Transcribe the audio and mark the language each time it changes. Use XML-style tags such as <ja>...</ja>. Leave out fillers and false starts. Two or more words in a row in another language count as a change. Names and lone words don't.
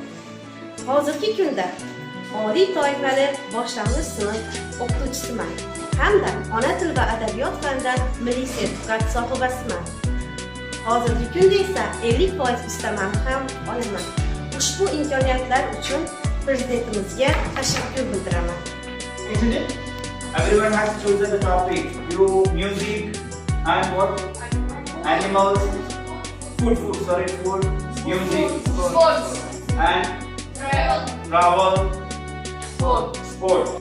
<uz>Hozirgi kunda oliy toifali boshlang'ich sinf o'qituvchisiman hamda ona til va adabiyot fanidan milliy sertifikat sohibasiman. Hozirgi kunda esa 50% ustamani ham olaman. Ushbu imkoniyatlar uchun prezidentimizga tashakkur bildiraman.</uz> <en>Isn't it? Everyone has chosen the topic. You, music, and what? Animals, food, music, sports, and travel, sport.</en>